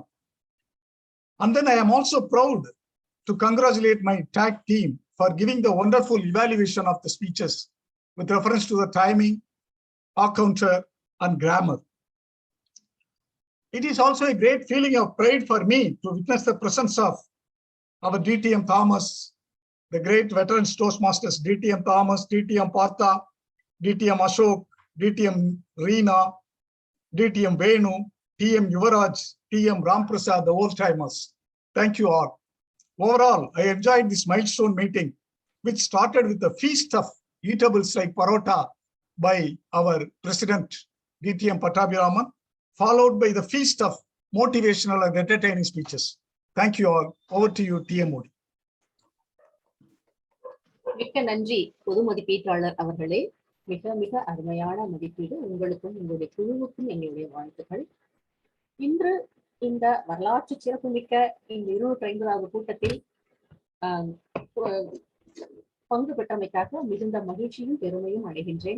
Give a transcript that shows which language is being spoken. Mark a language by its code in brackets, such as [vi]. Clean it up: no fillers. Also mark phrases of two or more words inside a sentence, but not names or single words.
[en] And then I am also proud to congratulate my tag team for giving the wonderful evaluation of the speeches with reference to the timing, counter, and grammar. It is also a great feeling of pride for me to witness the presence of our DTM Thomas, the great veterans Toastmasters, DTM Thomas, DTM Partha, DTM Ashok, DTM Reena, DTM Venu, TM Yuvaraj, TM Ramprasad, the old timers. Thank you all. Overall, I enjoyed this milestone meeting, which started with a feast of eatables like parota by our president, DTM Pattabhiraman, followed by the feast of motivational and entertaining speeches. Thank you all. Over to you, TM Modi. [ta] மிக்க நன்றி பொது மதிப்பீட்டாளர் அவர்களே. மிக மிக அருமையான மதிப்பீடு. உங்களுக்கும் உங்களுடைய குழுவுக்கும் எங்களுடைய வாழ்த்துக்கள். இன்று இந்த வரலாற்று சிறப்புமிக்க இந்த 250வது கூட்டத்தில் பங்கு பெற்றமைக்காக மிகுந்த மகிழ்ச்சியும் பெருமையும் அடைகின்றேன்.